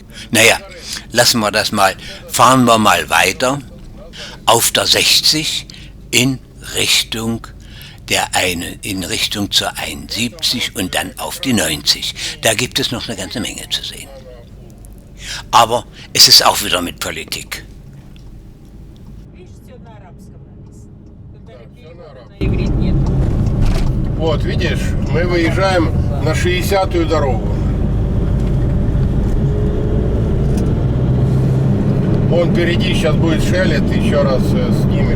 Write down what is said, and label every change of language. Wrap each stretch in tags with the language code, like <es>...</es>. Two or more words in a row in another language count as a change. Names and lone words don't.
<de>Naja, lassen wir das mal, fahren wir mal weiter auf der 60 in in Richtung zur 71 und dann auf die 90. Da gibt es noch eine ganze Menge zu sehen. Aber es ist auch wieder mit Politik.</de> <ru>Вот, видишь, мы выезжаем на 60-ю дорогу. Вон впереди сейчас будет Шелет, еще раз снимешь.</ru>